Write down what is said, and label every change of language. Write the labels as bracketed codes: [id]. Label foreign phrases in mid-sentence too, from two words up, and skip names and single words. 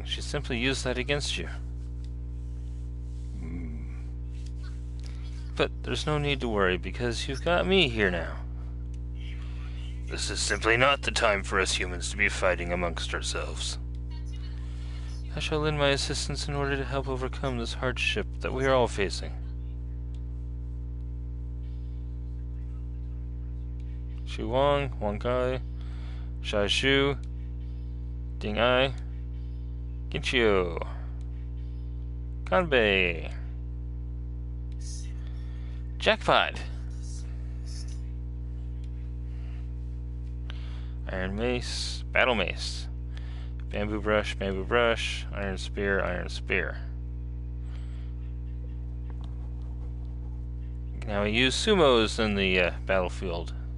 [en] She simply used that against you. But there's no need to worry, because you've got me here now. This is simply not the time for us humans to be fighting amongst ourselves. I shall lend my assistance in order to help overcome this hardship that we are all facing. Shu Wang, Wang Kai, Shai Shu, Ding Ai, Ginchio, Kanbei. Jackpot! Iron Mace, Battle Mace. Bamboo Brush, Iron Spear, Iron Spear. Now we use sumos in the battlefield.